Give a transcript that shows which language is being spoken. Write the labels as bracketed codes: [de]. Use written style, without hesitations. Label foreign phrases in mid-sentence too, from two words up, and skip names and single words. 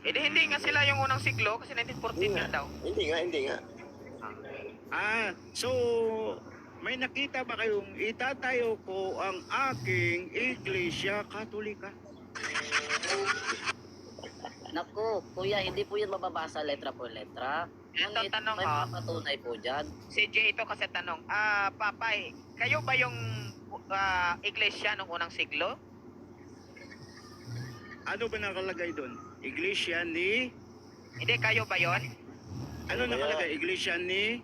[tl] Hindi nga sila yung unang siglo kasi 1914 nga daw. Hindi nga. So, may nakita ba kayong itatayo ko ang aking [es] iglesia katolika? [tl] Naku, kuya, hindi po yun mababasa [es] letra por letra. [tl] Ito Ngunit tanong may ko. mga patunay po dyan. Si Jay ito kasi tanong, Papay, kayo ba yung iglesia nung unang siglo? Ano ba nakalagay doon? Iglesia ni... Hindi, kayo ba yon? Ano nakalagay? Iglesia ni...